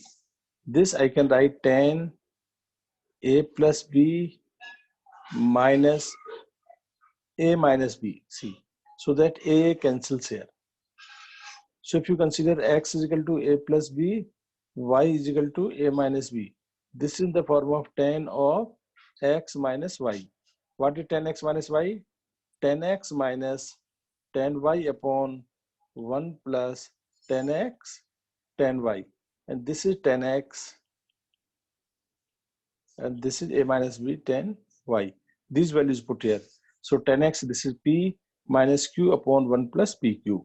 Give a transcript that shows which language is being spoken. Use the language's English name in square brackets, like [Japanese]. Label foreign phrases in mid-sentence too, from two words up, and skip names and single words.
[English] This I can write tan a plus b minus a minus b. See, so that a cancels here. So if you consider x is equal to a plus b, y is equal to a minus b. This is in the form of tan of x minus y. What is tan x minus y? Tan x minus tan y upon 1 plus tan x tan y. And this is tan x. And this is a minus b tan y. These values put here. So tan x, this is p minus q upon 1 plus pq.